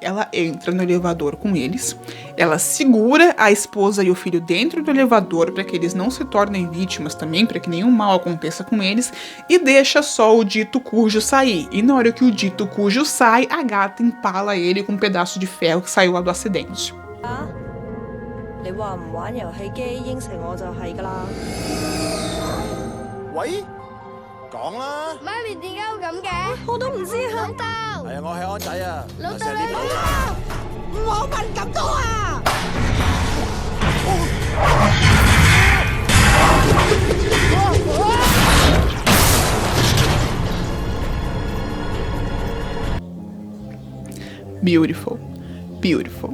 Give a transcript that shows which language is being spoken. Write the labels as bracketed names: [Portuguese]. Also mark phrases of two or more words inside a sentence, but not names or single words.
[Portuguese] Ela entra no elevador com eles, ela segura a esposa e o filho dentro do elevador para que eles não se tornem vítimas também, para que nenhum mal aconteça com eles, e deixa só o dito cujo sair. E na hora que o dito cujo sai, a gata empala ele com um pedaço de ferro que saiu lá do acidente. Oi? [Cantonese] 講啦！媽咪點解會咁嘅？我都唔知啊，老豆。係啊，我係安仔啊。老豆你老豆。冇問咁多啊！ [English] Beautiful, beautiful.